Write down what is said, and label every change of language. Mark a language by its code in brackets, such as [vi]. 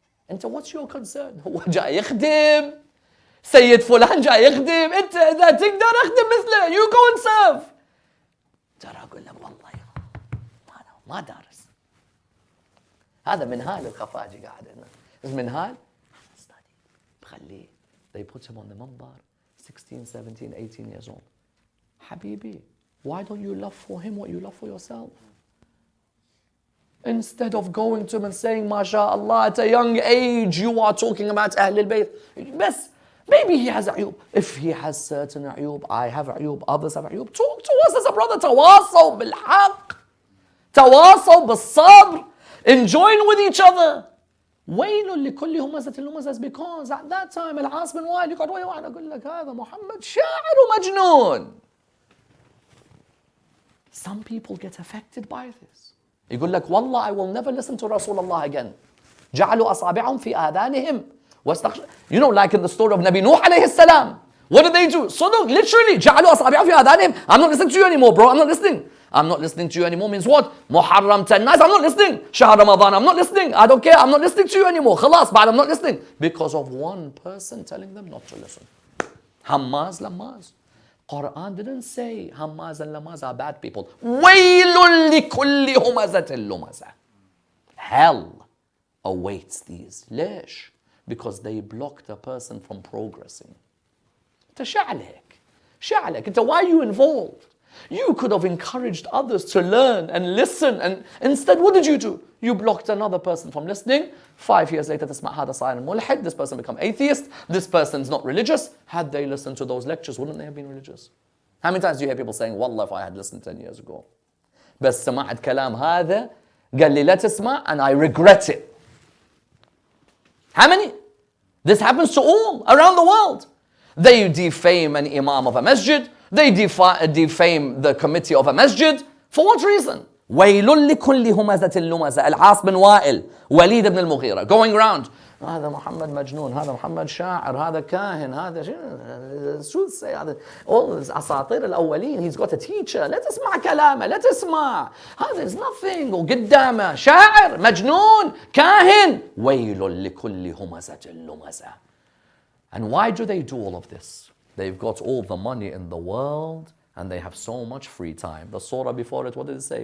[ar] انت [en] what's your concern؟ [ar] هو جاي يخدم سيد فلان جاي يخدم، انت اذا تقدر اخدم مثله [en] you go and serve. [ar] ترى اقول لك والله ما دارس. هذا منهال الخفاجي قاعد هنا. منهال بخليه. [en] They put him on the منبر 16, 17, 18 years old. حبيبي, why don't you love for him what you love for yourself? Instead of going to him and saying, MashaAllah, at a young age, you are talking about Ahlul Bayt. Best, maybe he has ayub. If he has certain ayub, I have ayub, others have ayub. Talk to us as a brother. [ar] تواصوا بالحق. تواصوا بالصبر. [en] Enjoin with each other. [ar] ويل لكل همزة لمزة, [en] because at that time, [ar] العاص بن وائل يقعد ويا واحد أقول لك هذا محمد شاعر ومجنون. [en] Some people get affected by this. [ar] يقول لك والله [en] I will never listen to Rasulullah again. [ar] جعلوا أصابعهم في آذانهم واستغشوا. [en] You know, like in the story of Nabi Nuh عليه السلام. What did they do? So literally, [ar] جعلوا أصابعهم في آذانهم. [en] I'm not listening to you anymore, bro. I'm not listening. I'm not listening to you anymore means what? Muharram 10 nights. I'm not listening. Shahr Ramadan. I'm not listening. I don't care. I'm not listening to you anymore. [ar] خلاص بعد [en] I'm not listening. Because of one person telling them not to listen. Hammaz, Lamaz. Quran didn't say Hammaz and Lamaz are bad people. [ar] وَيْلٌ لِكُلِّ هُمَزَةٍ لُمَزَةٍ. [en] Hell awaits these. [ar] ليش? [en] Because they blocked a person from progressing. [ar] أنت شعلك. [en] أنت why are you involved? You could have encouraged others to learn and listen, and instead what did you do? You blocked another person from listening. 5 years later, [ar] تسمع هذا صاير ملحد. [en] This person become atheist. This person's not religious. Had they listened to those lectures, wouldn't they have been religious? How many times do you hear people saying, Wallah, if I had listened 10 years ago. [ar] بس سمعت كلام هذا قال لي لا تسمع, [en] and I regret it. How many? This happens to all around the world. They defame an imam of a masjid. They defame the committee of a masjid. For what reason? [ar] وَيْلٌ لِكُلِّ هُمَزَةٍ لُمَزَةٍ. [en] Al-As bin Wa'il, Walid ibn al-Mughira, going around. [ar] هذا محمد مجنون, هذا محمد شاعر, هذا كاهن, هذا شو تسي, هذا all أساطير الأولين. [en] He's got a teacher. [ar] لا تسمع كلامه, لا تسمع. [en] هذا is nothing. [ar] وقدامه شاعر, مجنون, كاهن. وَيْلٌ لِكُلِّ هُمَزَةٍ لُمَزَةٍ. [en] And why do they do all of this? They've got all the money in the world and they have so much free time. The surah before it, what did it say?